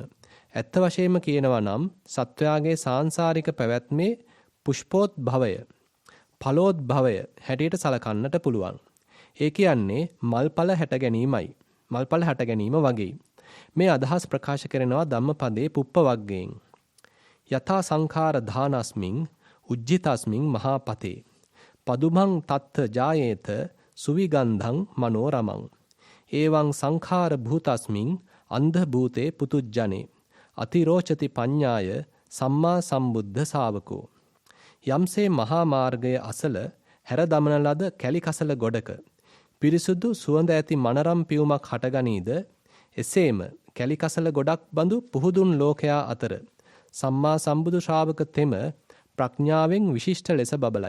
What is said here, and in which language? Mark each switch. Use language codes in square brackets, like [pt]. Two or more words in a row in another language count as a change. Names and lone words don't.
[si] ඇත්ත වශයෙන්ම කියනවා නම් සත්වයාගේ සාංශාරික පැවැත්මේ පුෂ්පෝද්භවය, ඵලෝද්භවය හැටියට සලකන්නට පුළුවන්. ඒ කියන්නේ මල්ඵල හැට ගැනීමයි. මල්ඵල හැට ගැනීම වගේ. මේ අදහස් ප්‍රකාශ කරනවා ධම්මපදයේ පුප්ප වග්ගයෙන්. [pi] යථා සංඛාර ධානස්මින් උජ්ජිතස්මින් මහාපතේ පදුමං තත්ත ජායේත සුවිගන්ධං මනෝරමං එවං සංඛාර භූතස්මින් අන්ධ භූතේ පුතුජ්ජනේ අතිරෝචති පඤ්ඤාය සම්මා සම්බුද්ධ ශාවකෝ. [si] යම්සේ මහා මාර්ගය අසල හැර දමන ලද කැලි කසල ගොඩක පිරිසුදු සුවඳ ඇති මනරම් පියුමක් හටගනීද එසේම කැලි කසල ගොඩක් බඳු පුහුදුන් ලෝකයා අතර සම්මා සම්බුදු ශ්‍රාවක තෙම ප්‍රඥාවෙන් විශිෂ්ට ලෙස බබලයි.